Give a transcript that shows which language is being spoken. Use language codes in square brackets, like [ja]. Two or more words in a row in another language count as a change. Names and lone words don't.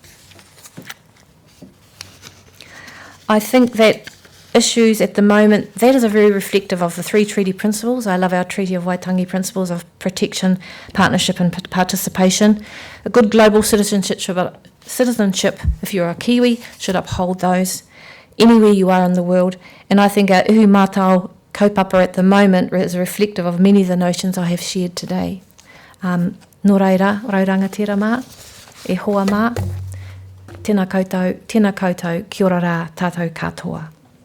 [en] I think that issues at the moment, that is a very reflective of the 3 treaty principles. I love our Treaty of Waitangi principles of protection, partnership and participation. A good global citizenship, if you're a Kiwi, should uphold those anywhere you are in the world. And I think our [mi] ihu mātau kaupapa [en] at the moment is reflective of many of the notions I have shared today. [mi] Nō reira, raurangatira mā, e hoa mā, tēnā koutou, kia ora rā, tātou katoa.